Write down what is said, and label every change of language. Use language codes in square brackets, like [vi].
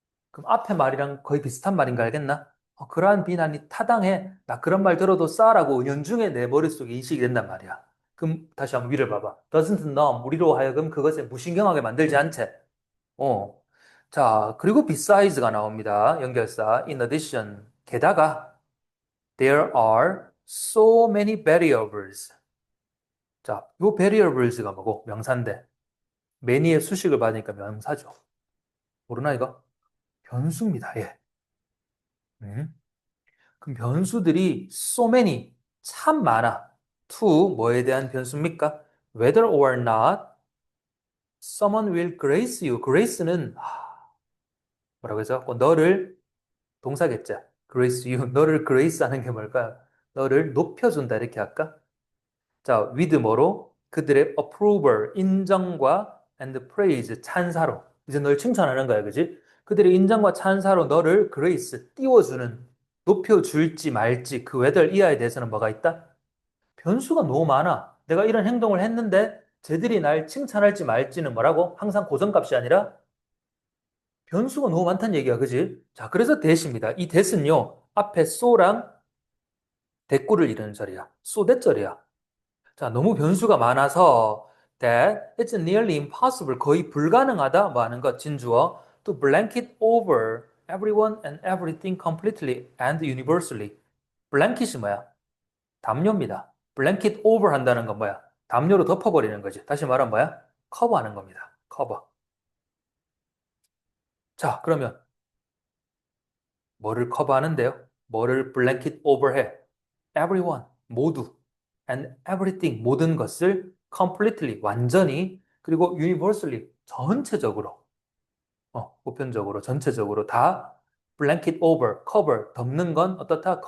[ko] 그럼 앞에 말이랑 거의 비슷한 말인 가 알겠나? 그러한 비난이 타당해. 나 그런 말 들어도 싸라고 은연중에 내 머릿속에 인식이 된단 말이야. 그럼 다시 한번 위를 봐봐. [en] doesn't numb, [ko] 우리로 하여금 그것에 무신경하게 만들지 않지. 어. 자, 그리고 besides가 나옵니다. [en] 연결사. in addition. 게다가 there are so many variables. [ko] 자, 요 variables가 뭐고? 명사인데. many의 수식을 받으니까 명사죠. 모르나 이거? 변수입니다. 예. 음. 그럼 변수들이 so many, 참 많아. to 뭐에 대한 변수입니까? [en] Whether or not someone will grace you. [ko] grace는 뭐라고 해서 너를 동사겠지. [en] grace you. [ko] 너를 grace 하는 게 뭘까요? 너를 높여준다 이렇게 할까? 자, with 뭐로? 그들의 approval, 인정과 and praise, 찬사로. 이제 널 칭찬하는 거야, 그지? 그들의 인정과 찬사로 너를 [en] grace, [ko] 띄워주는, 높여줄지 말지 그 whether 이하에 대해서는 뭐가 있다? 변수가 너무 많아. 내가 이런 행동을 했는데 쟤들이 날 칭찬할지 말지는 뭐라고? 항상 고정값이 아니라 변수가 너무 많다는 얘기야, 그지? 자, 그래서 대시입니다. 이 대는요, 앞에 so랑 대꾸를 이루는 절이야. so 대절이야. 자, 너무 변수가 많아서 [en] that it's nearly impossible [ko] 거의 불가능하다 뭐 하는 것 진주어 [en] to blanket over everyone and everything completely and universally. [ko] 블랭킷이 뭐야? 담요입니다. [en] blanket over [ko] 한다는 건 뭐야? 담요로 덮어버리는 거지. 다시 말하면 뭐야? 커버하는 겁니다. 커버. 자, 그러면 뭐를 커버하는데요? 뭐를 [en] blanket over [ko] 해? everyone, 모두, and everything, 모든 것을 completely, 완전히, 그리고 universally, 전체적으로, 보편적으로, 전체적으로 다 blanket over, cover, 덮는 건 어떻다?